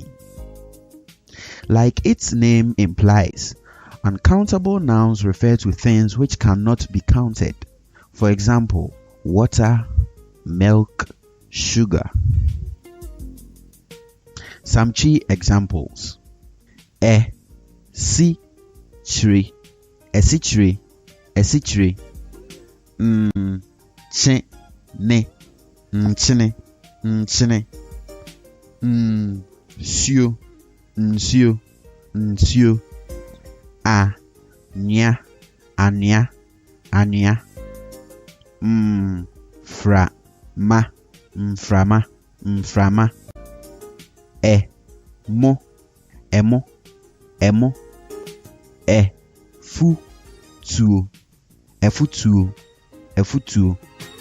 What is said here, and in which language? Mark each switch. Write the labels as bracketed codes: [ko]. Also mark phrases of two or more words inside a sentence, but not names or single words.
[en] Like its name implies, uncountable nouns refer to things which cannot be counted. For example, water, milk, sugar. Some Twi examples. [ak] Esichiri, esichiri, esichiri. Chene, nchene, nchene. Nsio, nsio, nsio. Anya, anya, anya. Frama, mframa, mframa. Emo, emo, emo. Efutu, efutu, efutu.